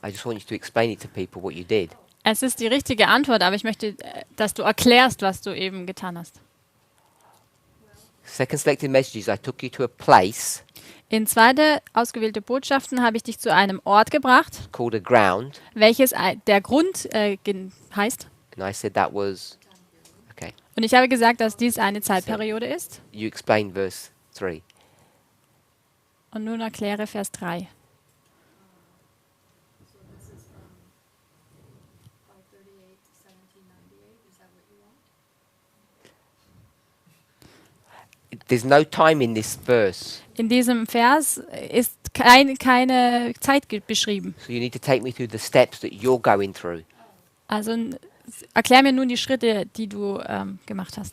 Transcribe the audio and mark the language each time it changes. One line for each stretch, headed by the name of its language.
English: I just want you to explain it to people what you did.
German: Es ist die richtige Antwort, aber ich möchte, dass du erklärst, was du eben getan hast.
English: Second selected messages, I took you to a place
German: In 2. ausgewählte Botschaften habe ich dich zu einem Ort gebracht,
English: called a ground,
German: welches der Grund heißt.
English: and I said that was okay.
German: Und ich habe gesagt, dass dies eine Zeitperiode ist.
English: You explain verse 3.
German: Und nun erkläre Vers 3.
English: So this is from 538 to 1798, is that what you want? There's no time in this verse,
German: In diesem Vers ist keine Zeit beschrieben.
English: so you need to take me through the steps that you're going through.
German: Also erklär mir nun die Schritte, die du gemacht hast.